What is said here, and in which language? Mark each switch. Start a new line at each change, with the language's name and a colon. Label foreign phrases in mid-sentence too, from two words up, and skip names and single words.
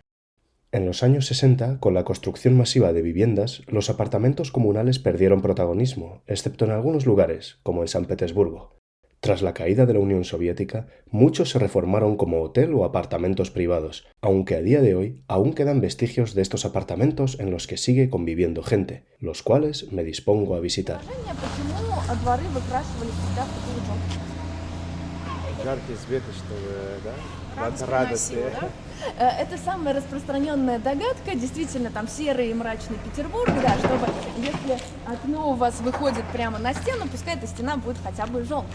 Spanish: En los años 60, con la construcción masiva de viviendas, los apartamentos comunales perdieron protagonismo, excepto en algunos lugares, como en San Petersburgo. Tras la caída de la Unión Soviética, muchos se reformaron como hotel o apartamentos privados, aunque a día de hoy aún quedan vestigios de estos apartamentos en los que sigue conviviendo gente, los cuales me dispongo a visitar.
Russian: Это самая распространенная догадка, действительно, там серый и мрачный Петербург, да, чтобы если окно у вас выходит прямо на стену, пускай эта стена будет хотя бы желтой.